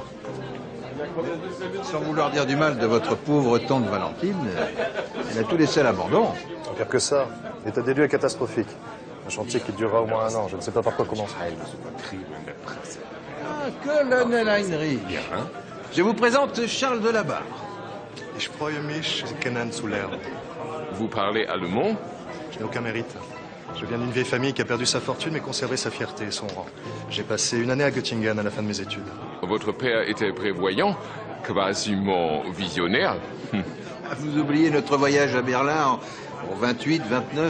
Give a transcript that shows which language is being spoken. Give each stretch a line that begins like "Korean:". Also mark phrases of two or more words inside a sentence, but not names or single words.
French: Sans vouloir dire du mal de votre pauvre tante Valentine, elle a tout laissé à l'abandon. Pire que ça, l'état des lieux est catastrophique. Un chantier qui durera au moins 1 an. Je ne sais pas par quoi commencer. Ah, colonel Heinrich. Je vous présente Charles de Labarre.
German: Ich freue mich, Sie kennen zu lernen.
French: Vous parlez allemand? Je n'ai aucun mérite. Je viens d'une vieille famille qui a perdu sa fortune mais conservé sa fierté et son rang. J'ai passé 1 année à Göttingen à la fin de mes études. Votre père était prévoyant, quasiment visionnaire. Vous oubliez notre voyage à Berlin en 28, 29?